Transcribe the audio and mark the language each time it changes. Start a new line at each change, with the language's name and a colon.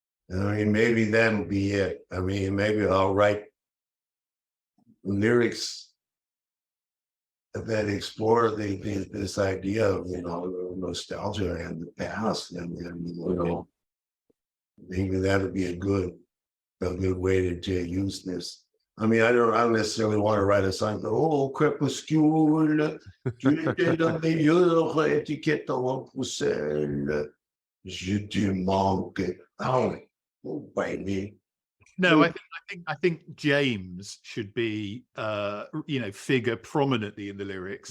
English: I mean, maybe that'll be it. I mean, maybe I'll write lyrics that explore this idea of, you know, nostalgia and the past, and you know, maybe that'll be a good way to use this. I mean, I don't necessarily want to write a song.
French: Oh, Crepuscule, tu étais dans les meilleures étiquettes en Bruxelles, je te manque.
English: Oh, baby. No, I think James should be, you know, figure prominently in the lyrics.